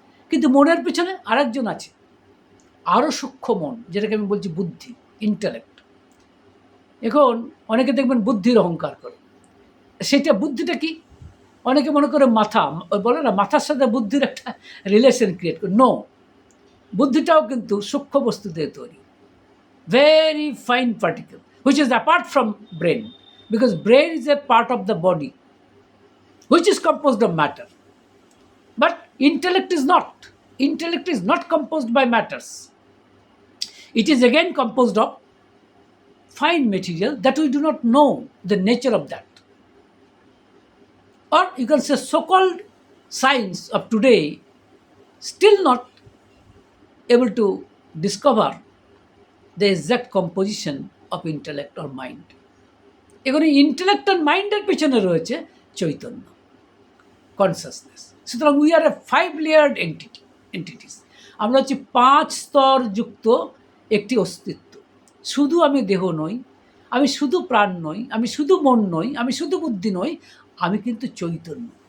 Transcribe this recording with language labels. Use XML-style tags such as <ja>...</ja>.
<bn>কিন্তু মনের পিছনে আরেকজন আছে, আরও সূক্ষ্ম মন, যেটাকে আমি বলছি বুদ্ধি, ইন্টেলেক্ট। এখন অনেকে দেখবেন বুদ্ধির অহংকার করে। সেটা বুদ্ধিটা কি? অনেকে মনে করে মাথা, বলে না মাথার সাথে বুদ্ধির একটা রিলেশন ক্রিয়েট করে।</bn> <en>no,</en> <bn>বুদ্ধিটাও কিন্তু সূক্ষ্ম বস্তু দিয়ে তৈরি,</bn> <en>very fine particle, which is apart from brain, because brain is a part of the body which is composed of matter. But intellect is not composed by matters. It is again composed of fine material that we do not know the nature of that. Or you can say so-called science of today still not able to discover the exact composition of intellect or mind.</en> <bn>এখানে intellect আর মাইন্ডের পেছনে রয়েছে Chaitanya, consciousness. সুতরাং</bn> <en>We are a 5 layered entities.</en> <bn>আমরা হচ্ছে 5 স্তর যুক্ত একটি অস্তিত্ব। শুধু আমি দেহ নই, আমি শুধু প্রাণ নই, আমি শুধু মন নই, আমি শুধু বুদ্ধি নই, আমি কিন্তু চৈতন্য।</bn>